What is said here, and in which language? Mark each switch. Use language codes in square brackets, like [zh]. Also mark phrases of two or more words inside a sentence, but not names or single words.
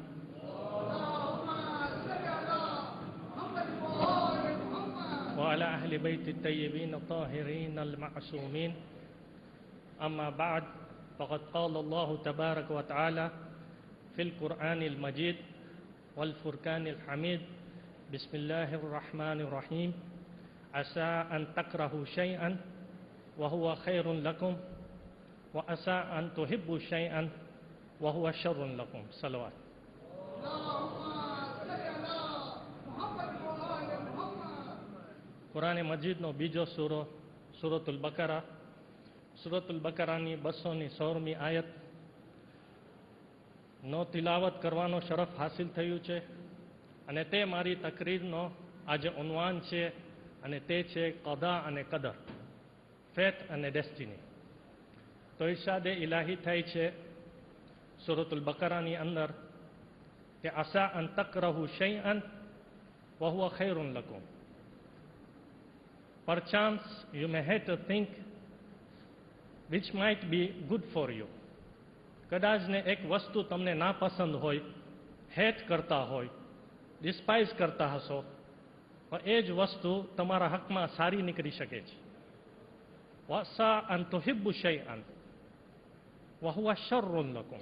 [ar] وعلى أهل بيت الطيبين الطاهرين المعصومين أما بعد فقد قال الله تبارك وتعالى في القرآن المجيد والفرقان الحميد بسم الله الرحمن الرحيم عسى أن تكرهوا شيئا وهو خير لكم وعسى أن تحبوا شيئا وهو شر لكم صلوات [gu] કુરાન મજીદનો બીજો સૂરો સૂરતુલ બકરા સૂરતુલ બકરાની 216મી આયત નો તિલાવત કરવાનો શરફ હાસિલ થયું છે અને તે મારી તકરીરનો આજે ઉન્વાન છે અને તે છે કદા અને કદર, ફેથ અને ડેસ્ટિની. તો ઇરશાદે ઇલાહી થાય છે સૂરતુલ બકરાની અંદર કે [ar] عسى أن تكرهوا شيئا وهو خير لكم. [en] Perchance you may hate a thing which might be good for you. [gu] કદાચને એક વસ્તુ તમને નાપસંદ હોય, હેટ કરતા હોય, ડિસ્પાઇઝ કરતા હશો, પણ એ જ વસ્તુ તમારા હકમાં સારી નીકળી શકે છે. [ar] وعسى أن تحبوا شيئا وهو شر لكم.